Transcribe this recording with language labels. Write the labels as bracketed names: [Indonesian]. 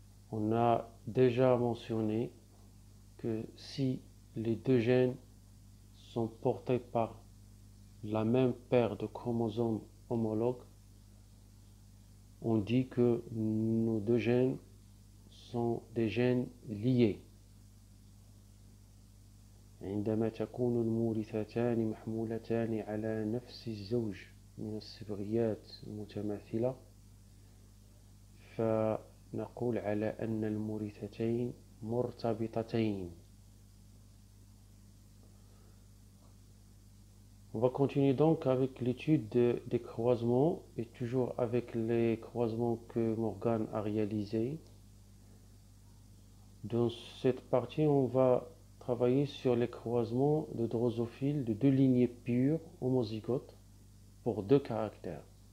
[French] On a déjà mentionné que si les deux gènes sont portés par la même paire de chromosomes homologues, on dit que nos deux gènes sont des gènes liés. [Arabic] عندما تكون المورثتان محمولتان على نفس الزوج من الصبغيات المتماثلة فنقول على أن المورثتين مرتبطتين. [French] On va continuer donc avec l'étude des croisements et toujours avec les croisements que Morgan a réalisés. Dans cette partie, on va travailler sur les croisements de drosophiles de deux lignées pures homozygotes pour deux caractères.